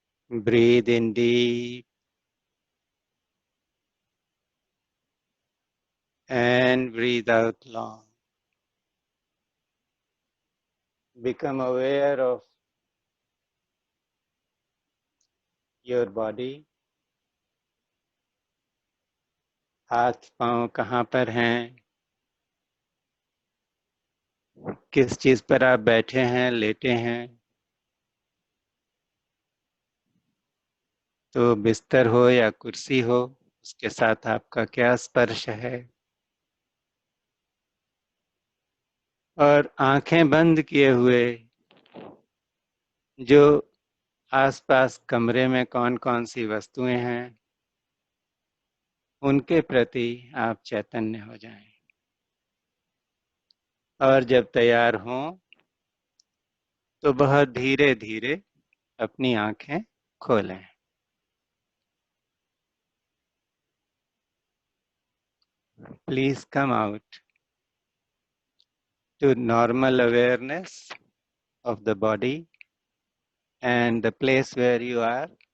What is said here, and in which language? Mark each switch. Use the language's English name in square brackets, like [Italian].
[English] Breathe in deep and breathe out long. Become aware of your body. [Hindi] हाथ पांव कहाँ पर हैं, किस चीज पर आप बैठे हैं, लेटे हैं। तो बिस्तर हो या कुर्सी हो, उसके साथ आपका क्या स्पर्श है। और आंखें बंद किए हुए जो आसपास कमरे में कौन कौन सी वस्तुएं हैं उनके प्रति आप चैतन्य हो जाएं। और जब तैयार हों तो बहुत धीरे धीरे अपनी आंखें खोलें। [English] Please come out to normal awareness of the body and the place where you are.